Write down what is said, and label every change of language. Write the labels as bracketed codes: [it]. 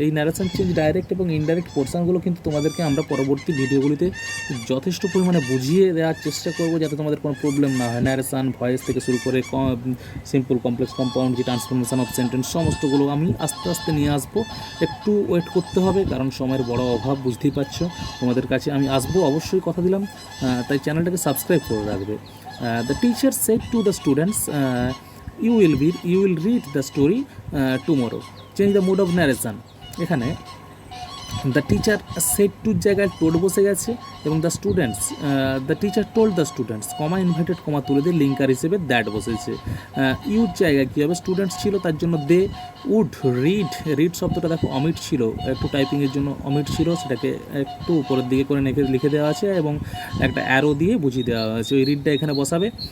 [bn] এই narration change direct এবং indirect পোর্শনগুলো কিন্তু তোমাদেরকে আমরা পরবর্তী ভিডিওগুলিতে যথেষ্ট পরিমাণে বুঝিয়ে দেওয়ার চেষ্টা করবো, যাতে তোমাদের কোনো প্রবলেম না হয়। ন্যারেশন, ভয়েস থেকে শুরু করে সিম্পল, কমপ্লেক্স, কম্পাউন্ড, যে ট্রান্সফরমেশন অফ সেন্টেন্স, সমস্তগুলো আমি আস্তে আস্তে নিয়ে আসবো। একটু ওয়েট করতে হবে, কারণ সময়ের বড় অভাব, বুঝতেই পারছো। তোমাদের কাছে আমি আসবো, অবশ্যই কথা দিলাম। তাই চ্যানেলটাকে সাবস্ক্রাইব করে রাখবে। [en] The teacher said to the students, you will read the story tomorrow. Change the mode of narration. এখানে [bn] দ্য টিচার সেট টুর জায়গায় টোড বসে গেছে এবং [en] the teacher told the students [bn] comma inverted comma তুলে দিয়ে লিঙ্কার হিসেবে দ্যাট বসেছে। Your জায়গায় কী হবে, স্টুডেন্টস ছিল তার জন্য [en] they would read [bn] শব্দটা দেখো অমিট ছিল, একটু টাইপিংয়ের জন্য অমিট ছিল, সেটাকে একটু উপরের দিকে করে লিখে দেওয়া আছে এবং একটা অ্যারো দিয়ে বুঝিয়ে দেওয়া হয়েছে। ওই রিডটা এখানে বসাবে।